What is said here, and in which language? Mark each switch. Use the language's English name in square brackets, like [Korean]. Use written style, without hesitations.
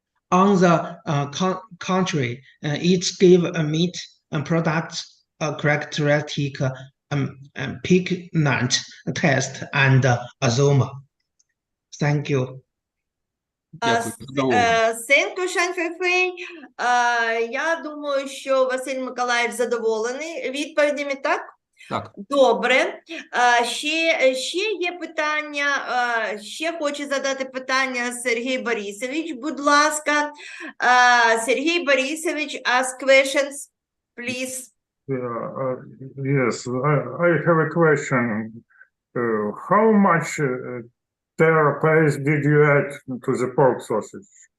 [English] On the contrary, it gave a meat product a characteristic piquant taste and aroma. Thank you. [Ukrainian] Дякую. Задоволений. [English] Thank you, Шань Фейфей. [Ukrainian] Я думаю, що Василь Миколаївич задоволений відповідями, так? Так. Добре. Ще є питання, ще хоче задати питання Сергій Борисович, будь ласка. [English] Сергій Борисович, ask questions, please. Yes, I have a question. How much terra paste did you add to the pork sausage?